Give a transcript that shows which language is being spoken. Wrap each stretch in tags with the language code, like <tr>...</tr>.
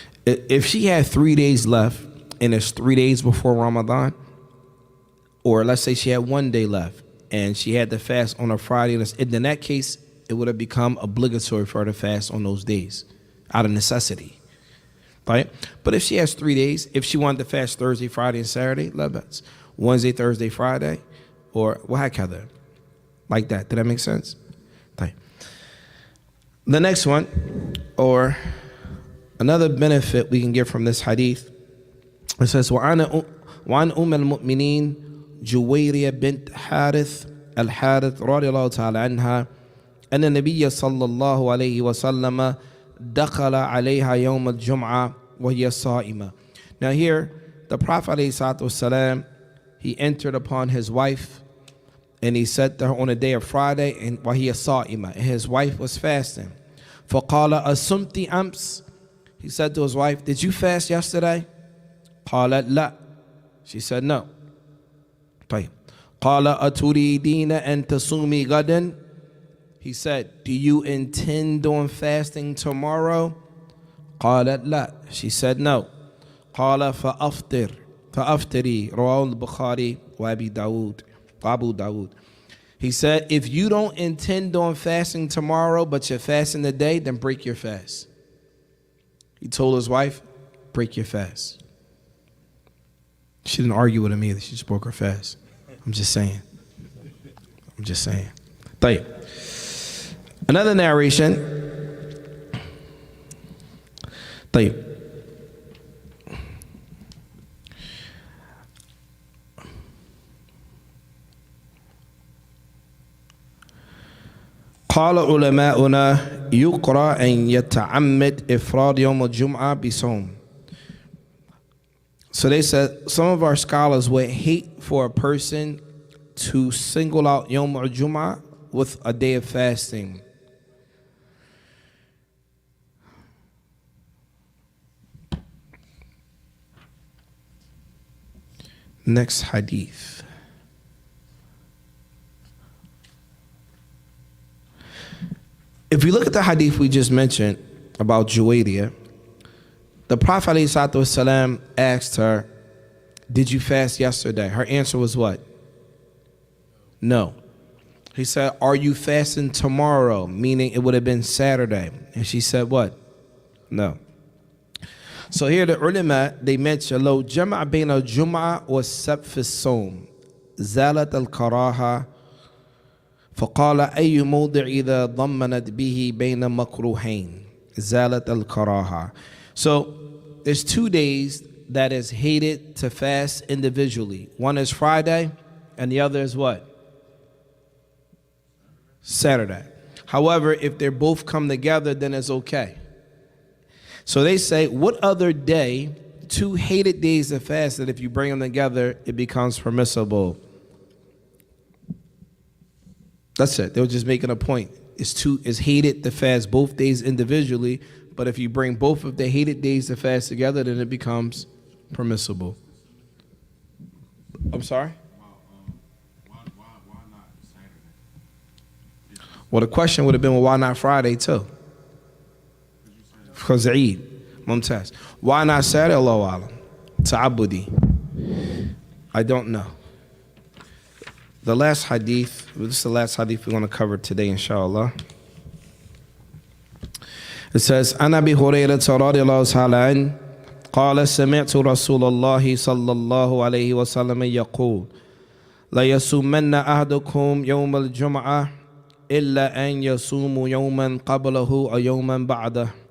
<en>If she had 3 days left and it's 3 days before Ramadan, or let's say she had 1 day left and she had to fast on a Friday, in that case, it would have become obligatory for her to fast on those days out of necessity. Right? But if she has 3 days, if she wanted to fast Thursday, Friday, and Saturday, that's Wednesday, Thursday, Friday, or wahakadha. Like that. Did that make sense? Right. The next one, or another benefit we can get from this hadith, it says,</en> <ar>وَعَنْ أُمَّ الْمُؤْمِنِينَ جُوَيْرِيَ بِنْتْ حَارِث الحارث رضي الله تعالى عنها أن النبي صلى الله عليه وسلم دخل عليها يوم الجمعة وهي صائمة.</ar> <en>Now here, the Prophet ﷺ, he entered upon his wife and he said to her on the day of Friday, and</en> <ar>وهي صائمة,</ar> <en>and his wife was fasting.</en> <ar>فقال أصمت أمس,</ar> <en>he said to his wife, did you fast yesterday?</en> <ar>قالت لا,</ar> <en>she said no.</en> <ar>طيب. قال أتريدين أن تصومي غدا,</ar> <en>he said, do you intend on fasting tomorrow?</en> <ar>قالت لا,</ar> <en>she said no.</en> <ar>قال فأفطري رواه البخاري وأبي داود Abu Dawud.</ar> <en>He said, if you don't intend on fasting tomorrow, but you're fasting today, then break your fast. He told his wife, break your fast. She didn't argue with him either. She just broke her fast. I'm just saying.</en> <ar>طيب.</ar> <en>Another narration.</en> <ar>طيب. قال علماؤنا يقرأ أن يتعمد إفراد يوم الجمعة بصوم.</ar> <en>So they said some of our scholars would hate for a person to single out Yom al-Jum'ah with a day of fasting. Next hadith. If we look at the hadith we just mentioned about Juwayriya, the Prophet ﷺ asked her, did you fast yesterday? Her answer was what? No. He said, are you fasting tomorrow? Meaning it would have been Saturday. And she said what? No. So here the ulama, they mention,</en> <ar>لو جمع بين الجمعة والسبت في الصوم زالت الكراهة فقال أي موضع إذا ضمنت به بين مكروهين زالت الكراهة.</ar> <en>So there's 2 days that is hated to fast individually. One is Friday and the other is what? Saturday. However, if they both come together, then it's okay. So they say, what other day, 2 hated days to fast, that if you bring them together, it becomes permissible? That's it. They were just making a point. It's hated to fast both days individually, but if you bring both of the hated days to fast together, then it becomes permissible. I'm sorry? Why not Saturday? Well, the question would have been, well, why not Friday too? Because Eid. Mumtaz. Why not Saturday? Allahu Alam. Ta'abudi. I don't know. The last hadith, this is the last hadith we're going to cover today, inshallah. It says,</en> <ar>عن أبي هريرة رضي الله تعالى عنه قال سمعت رسول الله صلى الله عليه وسلم يقول لا يصومن أحدكم يوم الجمعة إلا أن يصوم يوما قبله أو يوما بعده.</ar>